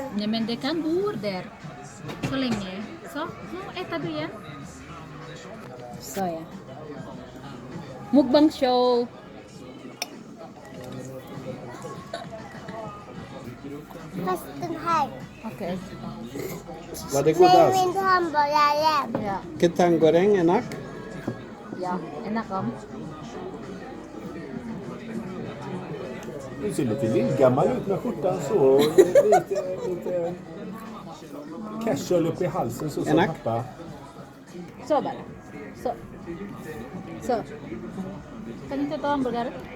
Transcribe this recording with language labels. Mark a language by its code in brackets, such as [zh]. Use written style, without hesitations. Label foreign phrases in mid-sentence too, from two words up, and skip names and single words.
[sv] Nej, men det kan bo där. Så länge. Så, nu äter du igen. Så ja. Mukbang show. Fast den här. Okej. Var det Nej, godast? min hamburgare. [id] Ya. Ketang goreng enak? Ya, enak om. [sv] Du ser lite lillgammal ut med skjortan så. Lite casual upp i halsen så som Enak. pappa. Så bara. Så. Så. Kan inte ta hamburgare?